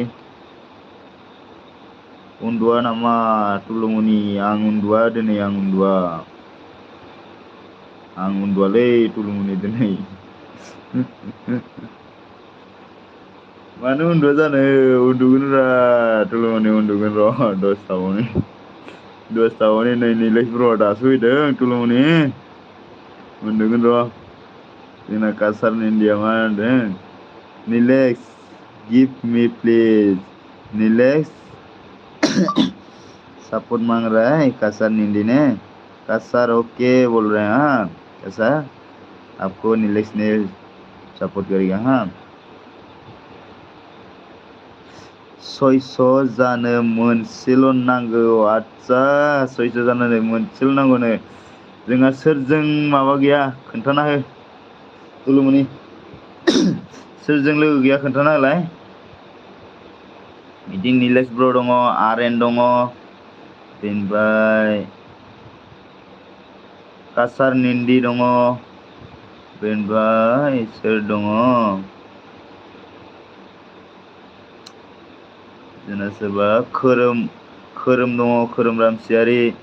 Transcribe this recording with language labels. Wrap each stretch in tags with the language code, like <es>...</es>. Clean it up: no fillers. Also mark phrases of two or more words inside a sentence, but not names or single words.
<brx>उन्दुआ नामा तुलुमनि आं उन्दुआ दिनै आं उन्दुआलै तुलुमनि दिनै मानो उन्दुआ जानो उन्दुगोनब्रा तुलुमनि उन्दुगोन र' दसथाबानो नै निलेश ब्र'आ दासो फैदों तुलुमनि उन्दुगोन र' जोंना कासार इण्डिया मा होनदों</brx> <hi>निलेश</hi> <en>give me please</en> <hi>निलेश सपोर्ट मांग रहा है कसर निंडी ने कासार ओके बोल रहे हैं हाँ कैसा आपको नीलेश ने सपोर्ट करेगा हाँ</hi> <brx>600 जानो मोनसेल' नांगौ आदसा 600 जानो मोनसेल' नांगौनो जोंहा सोरजों माबा गैया खोन्थाना हो तुलुमनि सोरजों लोगो गैया खोन्थाना होलाय बिदिं नीलेश ब्र दङ आरएन दङ बेनिफ्राय कासार निन्दी दङ बेनिफ्राय सोर दङ जोंना सोरबा खोरोम दङ खोरोम रामसियारि</brx>